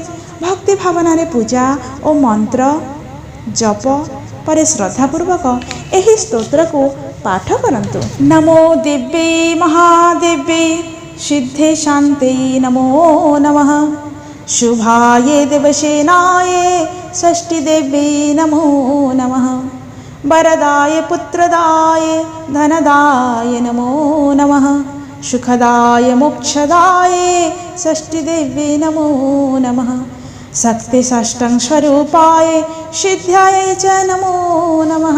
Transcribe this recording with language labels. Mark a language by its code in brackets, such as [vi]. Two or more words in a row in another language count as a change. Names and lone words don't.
[or] ଭକ୍ତି ଭାବନାରେ ପୂଜା ଓ ମନ୍ତ୍ର ଜପ ପରେ ଶ୍ରଦ୍ଧାପୂର୍ବକ ଏହି ସ୍ତୋତ୍ରକୁ ପାଠ କରନ୍ତୁ। [sa] ନମୋ ଦେବ୍ୟୈ ମହାଦେବ୍ୟୈ ସିଦ୍ଧେ ଶାନ୍ତେ ନମୋ ନମଃ। ଶୁଭାୟେ ଦେବସେନାୟେ ଷଷ୍ଠୀ ଦେବ୍ୟୈ ନମୋ ନମଃ। वरदाय पुत्रदाय धनदाय नमो नमः। सुखदाय मोक्षदाय षष्ठी देव्यै नमो नमः। शक्ति षष्ठं स्वरूपाय सिद्ध्याय च नमो नमः।